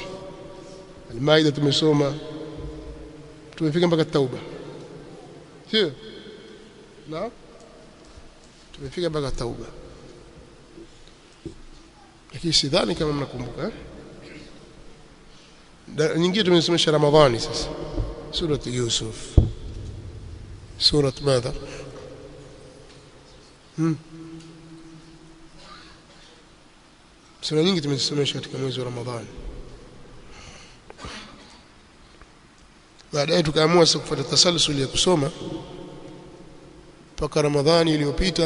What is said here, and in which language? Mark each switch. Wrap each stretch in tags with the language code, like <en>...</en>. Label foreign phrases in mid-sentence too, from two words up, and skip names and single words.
<sw>Al-Maida tumesoma, tumefika mpaka Tauba, sio? Naam, tumefika mpaka Tauba, lakini sidhani kama mnakumbuka. Nyingine tumesomesha Ramadhani.</sw> <ar>Sasa سورة يوسف، سورة ماذا؟</ar> <sw>sura nyingi tumesomesha katika mwezi wa Ramadhani. Baadaye tukaamua sasa kufuata tasalsul ya kusoma mpaka Ramadhani iliyopita.</sw>